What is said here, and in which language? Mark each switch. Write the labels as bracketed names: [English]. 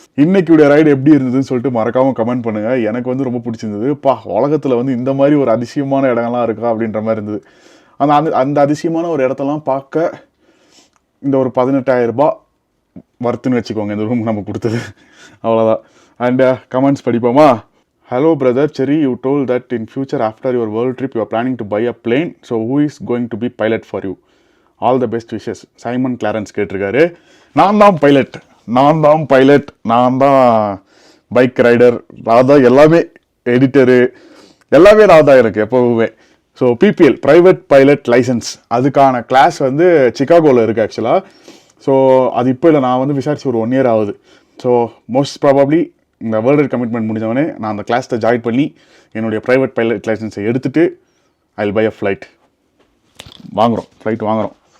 [Tamil] இன்றைக்கியுடைய ride எப்படி இருந்ததுன்னு சொல்லிட்டு மறக்காமல் கமெண்ட் பண்ணுங்கள். எனக்கு வந்து ரொம்ப பிடிச்சிருந்தது. உலகத்தில் வந்து இந்த மாதிரி ஒரு அதிசயமான இடங்கள்லாம் இருக்கா அப்படின்ற மாதிரி இருந்தது. அந்த அதிசயமான ஒரு இடத்தெல்லாம் பார்க்க இந்த ஒரு 18,000 ரூபாய் வர்த்துன்னு வச்சுக்கோங்க இந்த ரூம் நம்ம கொடுத்தது. அவ்வளோதான். And comments படிப்போமா? [English] Hello brother Cherry, you told that in future after your world trip you are planning to buy a plane. So who is going to be pilot for you? All the best wishes. [Tamil] Simon Clarence கேட்டிருக்காரு. நான் தான் pilot, நான் தான் bike rider, நான் தான் எல்லாமே, editor எல்லாமே நான் தான் எனக்கு எப்போவுமே. So BPL private pilot licence அதுக்கான கிளாஸ் வந்து சிகாகோவில் இருக்குது ஆக்சுவலாக. ஸோ அது இப்போ இல்லை, நான் வந்து விசாரிச்சு ஒரு 1 year ஆகுது. ஸோ மோஸ்ட் ப்ராபப்ளி இந்த வேர்ல்டு கமிட்மெண்ட் முடிஞ்சவொடனே நான் அந்த கிளாஸில் ஜாயின் பண்ணி என்னுடைய ப்ரைவேட் பைலட் லைசன்ஸை எடுத்துகிட்டு [English] I will buy a flight [Tamil] வாங்குகிறோம்.